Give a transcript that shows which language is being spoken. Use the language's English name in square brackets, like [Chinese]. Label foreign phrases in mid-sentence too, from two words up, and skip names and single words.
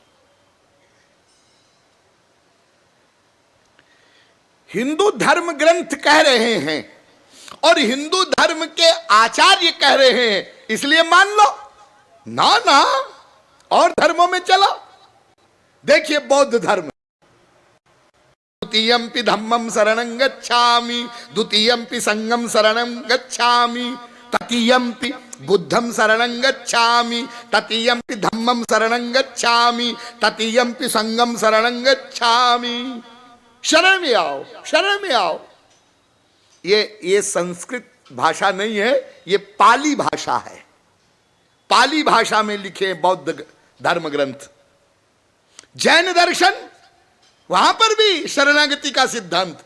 [Hindi] हिंदू धर्म ग्रंथ कह रहे हैं और हिंदू धर्म के आचार्य कह रहे हैं, इसलिए मान लो ना, ना और धर्मों में चलो। देखिए बौद्ध धर्म, [Pali] द्वितीयंपि धम्मं शरणं गच्छामि, द्वितीयंपि संघं शरणं गच्छामि, तृतीयंपि बुद्धं शरणं गच्छामि, तृतीयंपि धम्मं शरणं गच्छामि, तृतीयंपि संघं शरणं गच्छामि। [Hindi] शरण में आओ, शरण में आओ। ये संस्कृत भाषा नहीं है, ये पाली भाषा है। पाली भाषा में लिखे बौद्ध धर्म ग्रंथ। जैन दर्शन, वहां पर भी शरणागति का सिद्धांत।